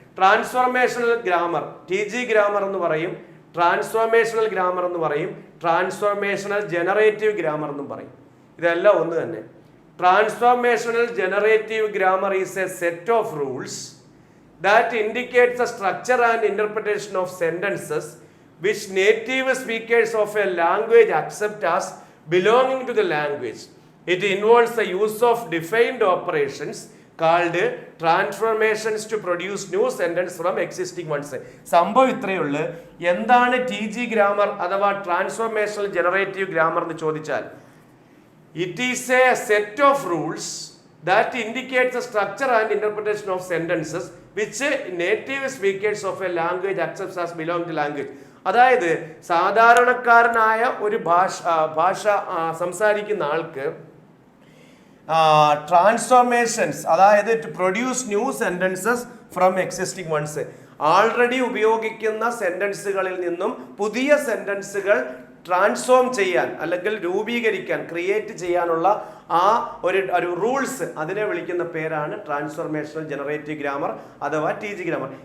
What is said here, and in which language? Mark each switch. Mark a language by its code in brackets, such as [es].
[ml] Transformational grammar, TG grammar എന്ന് പറയും, transformational grammar എന്ന് പറയും, ട്രാൻസ്ഫോർമേഷണൽ ജനറേറ്റീവ് ഗ്രാമർ എന്നും പറയും. ഇതെല്ലാം ഒന്ന് തന്നെ. [en] Transformational generative grammar is a set of rules that indicates the structure and interpretation of sentences which native speakers of a language accept as belonging to the language. It involves the use of defined operations called transformations to produce new sentence from existing ones. [ml] സംഭവം ഇത്രയേ ഉള്ളൂ. എന്താണ് TG grammar അഥവാ transformational generative grammar എന്ന് ചോദിച്ചാൽ, [en] it is a set of rules that indicates the structure and interpretation of sentences which native speakers of a language accepts as belong to language. [ml] അതായത് സാധാരണക്കാരനായ ഒരു ഭാഷ സംസാരിക്കുന്ന ആൾക്ക് ട്രാൻസ്ഫോർമേഷൻസ്, അതായത് [en] to produce new sentences from existing ones, [ml] already ഉപയോഗിക്കുന്ന സെന്റൻസുകളിൽ നിന്നും പുതിയ സെന്റൻസുകൾ ട്രാൻസ്ഫോം ചെയ്യാൻ അല്ലെങ്കിൽ രൂപീകരിക്കാൻ, ക്രിയേറ്റ് ചെയ്യാനുള്ള ആ ഒരു റൂൾസ്, അതിനെ വിളിക്കുന്ന പേരാണ് ട്രാൻസ്ഫോർമേഷണൽ ജനറേറ്റീവ് ഗ്രാമർ അഥവാ TG ഗ്രാമർ.